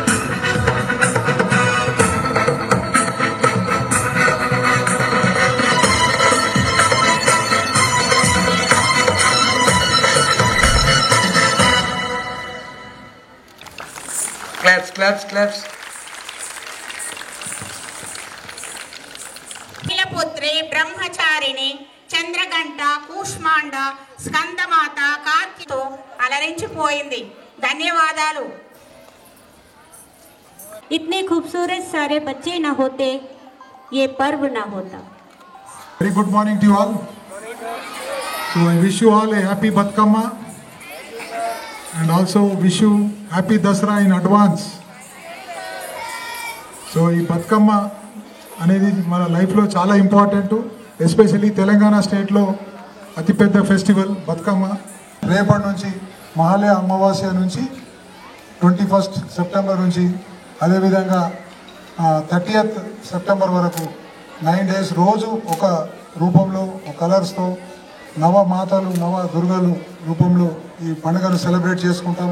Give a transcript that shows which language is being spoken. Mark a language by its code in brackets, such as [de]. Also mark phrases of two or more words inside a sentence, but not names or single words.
[en] Claps, claps, claps. [te] పుత్రి బ్రహ్మచారిణి చంద్రగంట కూష్మాండ స్కందమాత కార్తితో అలరించిపోయింది. ధన్యవాదాలు. [hi] इतने खूबसूरत सारे बच्चे न होते ये पर्व न होता. [en] Very good morning to you all. So I wish you all a happy Batkama and also wish you happy Dasra in advance. [te] So ఈ బతుకమ్మ అనేది మన లైఫ్లో చాలా [en] important, especially [te] తెలంగాణ స్టేట్లో అతిపెద్ద ఫెస్టివల్ బతుకమ్మ. రేపటి నుంచి మహాలయ అమావాస్య నుంచి 21 సెప్టెంబర్ నుంచి అదేవిధంగా 30th సెప్టెంబర్ వరకు 9 days రోజు ఒక రూపంలో ఒక కలర్స్తో నవ మాతలు నవ దుర్గలు రూపంలో ఈ పండుగను సెలబ్రేట్ చేసుకుంటాము.